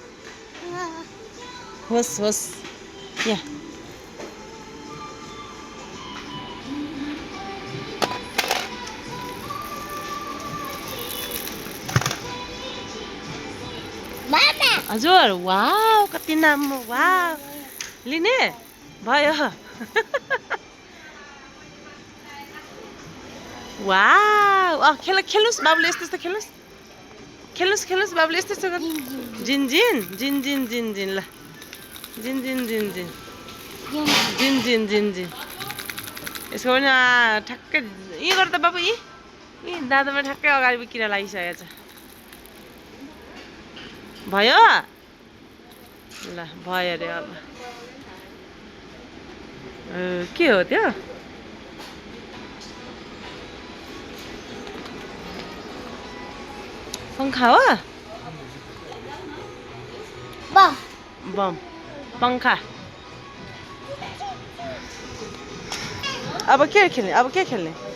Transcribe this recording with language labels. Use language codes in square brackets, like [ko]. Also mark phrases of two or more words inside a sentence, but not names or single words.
[ne] होस् होस् यहाँ हजुर वाउ कति राम्रो वाउ लिने भयो वाउ खेल्नुहोस् बाबुले यस्तो यस्तो खेल्नुहोस् खेल्नुहोस् खेल्नुहोस् बाबुले यस्तो यस्तो जिन जिन जिन जिन जिन जिन ल जिन जिन जिन जिन जिन जिन जिन जिन यसको पनि ठ्याक्कै यी गर त बाबु यी दादामा ठ्याक्कै अगाडि किरा लागिसकेको छ भयो ल भयो अरे अब के हो त्यो पंखा हो बम पंखा अब के खेल्ने अब के खेल्ने